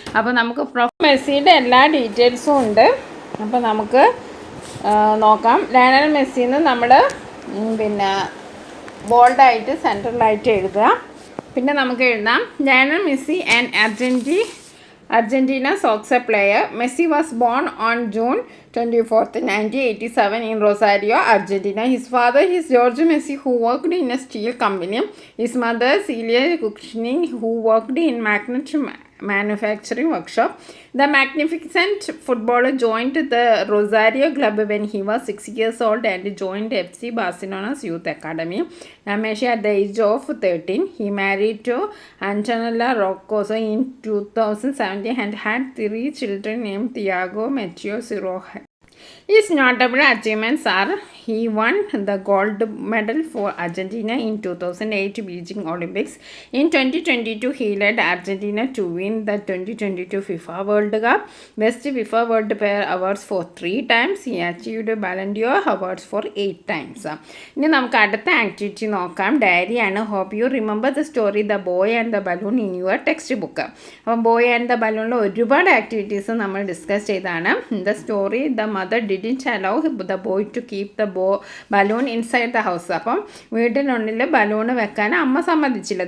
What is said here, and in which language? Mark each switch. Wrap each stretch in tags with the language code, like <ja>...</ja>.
<ml>അപ്പോൾ നമുക്ക് മെസ്സിയുടെ എല്ലാ ഡീറ്റെയിൽസും ഉണ്ട്. അപ്പോൾ നമുക്ക് നോക്കാം. ലയണൽ മെസ്സിന്ന് നമ്മൾ പിന്നെ ബോൾഡായിട്ട് സെൻട്രലായിട്ട് എഴുതുക. പിന്നെ നമുക്ക് എഴുതാം Lionel Messi</ml> <en>And Argentina soccer player. Messi was born on June 24th, 1987 in Rosario, Argentina. His father is George Messi, who worked in a steel company. His mother, Celia Kuchning, who worked in magnet manufacturing workshop. The magnificent footballer joined the Rosario club when he was 6 years old and joined FC Barcelona's youth academy. Messi at the age of 13. He married to Antonella Roccuzzo in 2017 and had 3 children named Thiago, Matteo, Siroja. His notable achievements are he won the gold medal for Argentina in 2008 Beijing Olympics. In 2022, he led Argentina to win the 2022 FIFA World Cup. Best FIFA World Player awards for 3 times. He achieved Ballon d'Or awards for 8 times.</en> <ml>ഇനി നമുക്ക് അടുത്ത activity നോക്കാം. Diary ആണ്.</ml> <en>Hope you remember the story the boy and the balloon in your text book.</en> <ml>അപ്പം boy and the ബലൂണിൽ ഒരുപാട് activities നമ്മൾ discuss ചെയ്താണ്.</ml> <en>The story the mother didn't allow the boy to keep the balloon inside the house.</en> <ml>അപ്പം വീട്ടിനുള്ളിൽ balloon വെക്കാൻ അമ്മ സമ്മതിച്ചില്ല.</ml>